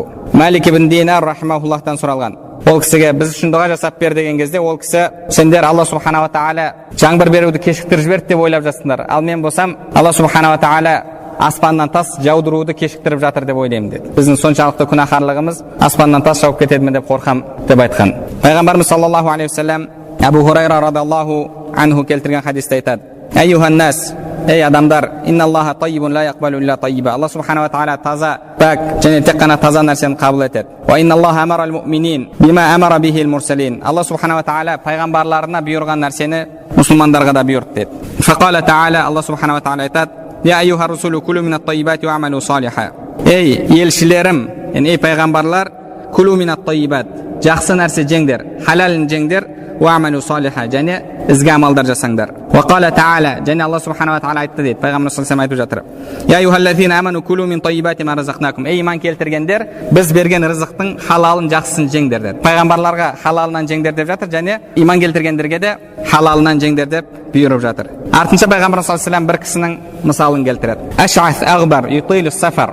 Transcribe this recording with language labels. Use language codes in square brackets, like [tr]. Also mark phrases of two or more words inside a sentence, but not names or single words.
[kk] Малик ибн Динар рахимахуллахтан сұралған. Ол кісіге біз үшін дұға жасап бер деген кезде, ол кісі, сендер Алла [ar] سبحانه وتعالى [kk] жаңбыр беруді кешіктіріп жіберді деп ойлап жатсыңдар. Ал мен болсам, Алла [ar] سبحانه وتعالى [kk] аспаннан тас жаудыруды кешіктіріп жатыр деп ойлаймын деді. Біздің соншалықты күнәһарлығымыз аспаннан тас жауып кетеді ме деп қорқам деп айтқан. Пайғамбарымыз [ar] صلى الله عليه وسلم [kk] Абу Хурайра [ar] رضي الله عنه [kk] келтірген хадисте айтады: [ar] أيها الناس, [kk] ей адамдар, [ar] إن الله طيب لا يقبل إلا طيبا. [kk] Алла [ar] سبحانه وتعالى [kk] таза, пак және тек қана таза нәрсені қабыл етеді. [ar] وإن الله أمر المؤمنين بما أمر به المرسلين. [kk] Алла [ar] سبحانه وتعالى [kk] пайғамбарларына бұйырған нәрсені мұсылмандарға да бұйырды деді. [ar] فقال تعالى, Алла سبحانه وتعالى айтады: يا أيها الرسل كلوا من الطيبات واعملوا صالحا. [kk] Ей елшілерім, ей пайғамбарлар, [ar] كلوا من الطيبات, [kk] жақсы нәрсе жеңдер, халалын жеңдер, [ar] واعملوا صالحا, [kk] және ізгі амалдар жасаңдар. [ar] وقال تعالى, және Алла سبحانه وتعالى [kk] айтты дейді, пайғамбар [ar] صلى الله عليه [kk] айтып жатыр: [ar] يا أيها الذين آمنوا كلوا من طيبات ما رزقناكم. [kk] Ей иман келтіргендер, біз берген рызықтың халалын жақсысын жеңдер деді. Пайғамбарларға халалынан жеңдер деп жатыр, және иман келтіргендерге де халалынан жеңдер деп бұйырып жатыр. Артынша пайғамбар [ar] صلى الله عليه [kk] бір кісінің мысалын келтіреді. [ar] أشعث أغبر يطيل السفر.